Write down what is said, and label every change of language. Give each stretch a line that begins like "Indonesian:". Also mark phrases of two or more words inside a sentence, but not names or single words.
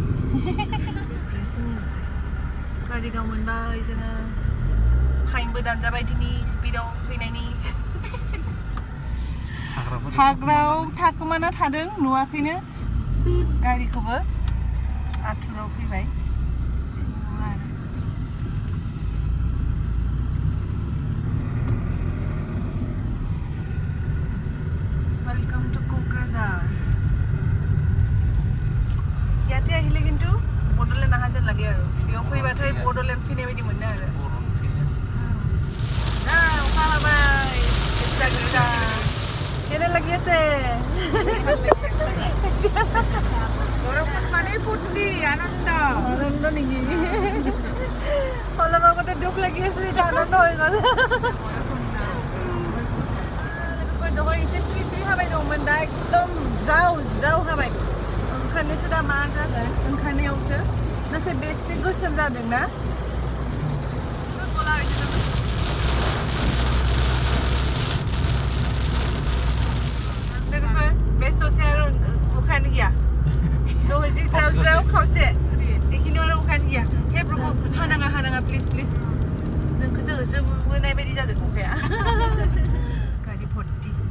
Bodo: कारिगाव मोनबाय जोङो फाइनबो दानजाबाय दिनै स्पिडआव फैनायनि हाग्रायाव थाखोमाना थादों नुवाखैनो गारिखौबो आथुराव फैबाय
English: welcome to
Bodo: क'क्राझार
Assamese: ইয়াতে আহিলে কিন্তু
Bodo: बड'लेण्ड
Assamese: আহা যেন লাগে আৰু
Bodo: बेयाव फैबाथाय बड'लेण्ड फैनाय बायदि मोनो आरो अखा हाबाय गोसा गोसा
Assamese: কেনে লাগি আছে বৰষুণ মানে ফূৰ্তি আনন্দ নেকি অলপ আগতে দুখ লাগি আছে এটা আনন্দ হৈ গ'ল
Bodo: दहाय एसे फ्रि फ्रि हाबाय दंमोन दा एकदम ज्राव हाबाय ओंखारनोसो दा मा जागोन ओंखारनायावसो नाथाय बेसे गोसोम जादों ना लोगोफोर बे ससे आरो अखायानो गैया दहाय जि ज्राव खावसे बेखिनियाव आरो अखायानो गैया हे प्रभु हानाङा प्लिज जोंखौ जोबोनाय बायदि जादों अखाया गारि भर्ति